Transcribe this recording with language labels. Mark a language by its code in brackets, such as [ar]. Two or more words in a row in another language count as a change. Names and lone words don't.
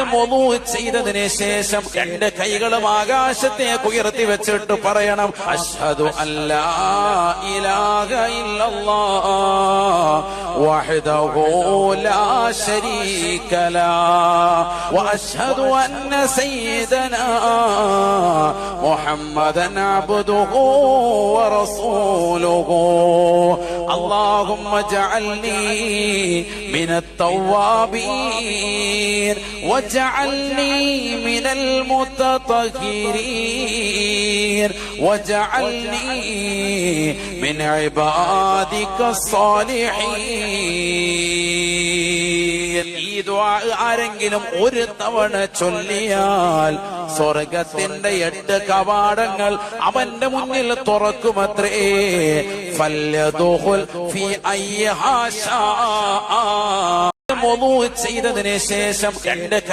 [ml] വുളൂ ചെയ്തതിന് ശേഷം രണ്ട് കൈകളും ആകാശത്തേക്ക് ഉയർത്തി വെച്ചിട്ട് പറയണം, [ar] أشهد أن لا إله إلا الله وحده لا شريك له وأشهد أن سيدنا محمدا عبده ورسوله اللهم اجعلني من التوابين واجعلني من المتطهرين واجعلني من عبادك الصالحين. [ml] ഈ ദുആ ആരെങ്കിലും ഒരു തവണ ചൊല്ലിയാൽ സ്വർഗത്തിന്റെ 8 കവാടങ്ങൾ അവന്റെ മുന്നിൽ തുറക്കുമത്രേ. [ar] فليدخل في أيها شاء. [ml] വുളൂ ചെയ്തതിന് ശേഷം രണ്ട്